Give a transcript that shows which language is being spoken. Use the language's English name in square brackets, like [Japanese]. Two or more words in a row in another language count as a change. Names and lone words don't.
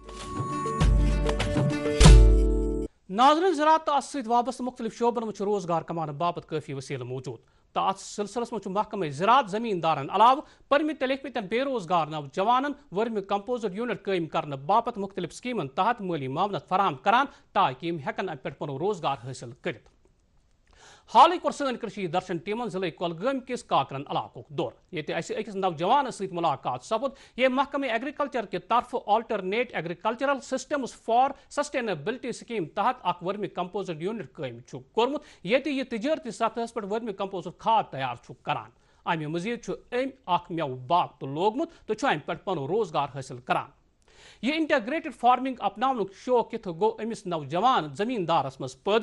[Kashmiri] ناظرین، زراعت تہٕ اتھ سۭتۍ وابستہٕ مختلف شعبن منٛز چھُ روزگار کماونہٕ باپتھ کٲفی وسیلہٕ موٗجوٗد تہٕ اتھ سلسلس منٛز چھُ محکمہٕ زراعت زمیٖندارن علاوٕ پٔرمٕتۍ تہٕ لیکھمٕتٮ۪ن بے روزگار نوجوانن [English] vermi compost unit [Kashmiri] قٲیِم کرنہٕ باپتھ مختلف سکیٖمن تحت مٲلی معاونت فراہم کران تاکہِ یِم ہٮ۪کن امہِ پٮ۪ٹھ پنُن روزگار حٲصِل کٔرِتھ. حالٕے کوٚر سٲنۍ کٔشیٖر درشن ٹیٖمن ضلعے کۄلگٲمۍ کِس کاکرن علاقُک دورٕ، ییٚتہِ اَسہِ أکِس نوجوانس سۭتۍ مُلاقات سپُد ییٚمۍ محکمہٕ ایگریکلچر کہِ طرفہٕ آلٹرنیٹ ایگریکلچرل سسٹمز فار سسٹینیبلٹی سکیٖم تحت اکھ [English] vermi compost unit [Kashmiri] قٲیِم چھُ کوٚرمُت ییٚتہِ یہِ تجٲرتی سطحس پٮ۪ٹھ [English] vermi compost [Kashmiri] کھاد تیار چھُ کران. امہِ مزیٖد چھُ أمۍ اکھ مٮ۪وٕ باغ تہِ لوگمُت تہٕ چھُ امہِ پٮ۪ٹھ پنُن روزگار حٲصِل کران. یہ [English] integrated farming [Kashmiri] اپناونُک شوق کِتھ گوٚو أمِس نوجوان زمیٖندارس منٛز پٲدٕ؟